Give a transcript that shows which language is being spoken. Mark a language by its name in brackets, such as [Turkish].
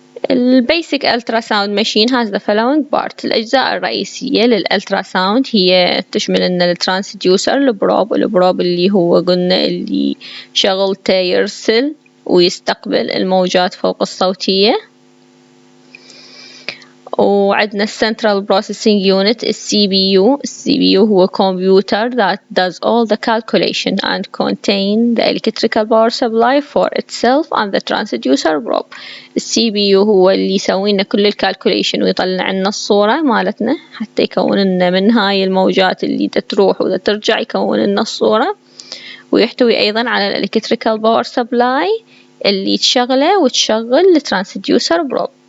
[English] البيسك ultrasound machine has the following parts. [Arabic] الأجزاء الرئيسية للألتراساوند هي تشمل إن الترانسديوسر البروب اللي هو قلنا اللي شغلته يرسل ويستقبل الموجات فوق الصوتية. وعندنا السنترال بروسيسنج يونت الCPU هو [English] computer that does all the calculation and contain the electrical power supply for itself and the transducer probe. [Arabic] الCPU هو اللي يسوي لنا كل الكالكوليشن ويطلع لنا الصورة مالتنا حتى يكون لنا من هاي الموجات اللي تروح وترجع يكون لنا الصورة، ويحتوي أيضا على electrical power supply اللي تشغله وتشغل الترانسديوسر بروب.